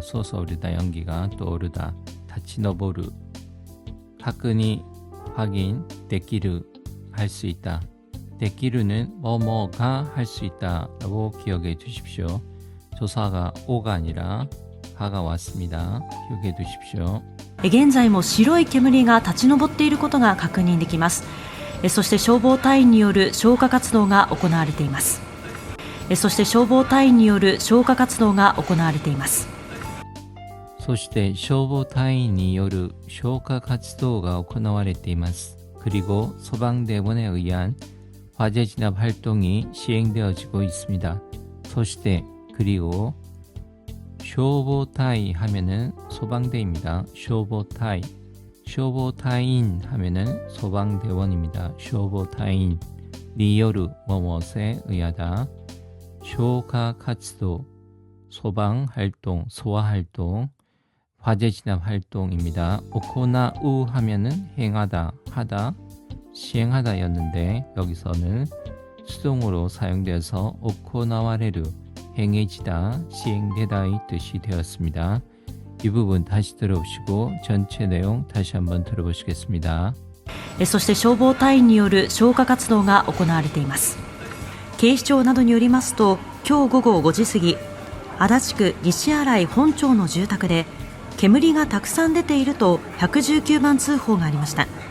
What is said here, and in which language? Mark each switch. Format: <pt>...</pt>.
<ko>솟아오르다 연기가 떠오르다. 타치노보르 가끔이 확인, 데키르 할 수 있다. 데키르는 뭐뭐가 할 수 있다라고 기억해 두십시오. 조사가 오가 아니라 가가 왔습니다. 기억해 두십시오.</ko> <ja>現在も白い煙が立ち上っていることが確認できます。そして消防隊員による消火活動が行われています。そして消防隊員による消火活動が行われています。そして消防隊員による消火活動が行われています.</ja> <ko>그리고 소방대원에 의한 화재 진압 활동이 시행되어지고 있습니다.</ko> <ja>そして</ja> <ko>그리고 消防隊 하면은 소방대입니다.</ko> <ja>消防隊.</ja> <ko>消防隊인 하면은 소방대원입니다. 消防隊인. 니요르 뭐뭇에 의하다. 쇼카活동 소방활동, 소화활동, 화재진압활동입니다. 오코나우 하면은 행하다, 하다, 시행하다였는데 여기서는 수동으로 사용되어서 오코나와레루, 행해지다, 시행되다의 뜻이 되었습니다. 이 부분 다시 들어보시고 전체 내용 다시 한번 들어보시겠습니다.</ko> <ja>そして消防隊員による消火活動が行われています。警視庁などによりますと、今日午後5時過ぎ、足立区西新井本町の住宅で煙がたくさん出ていると119番通報がありました。</ja>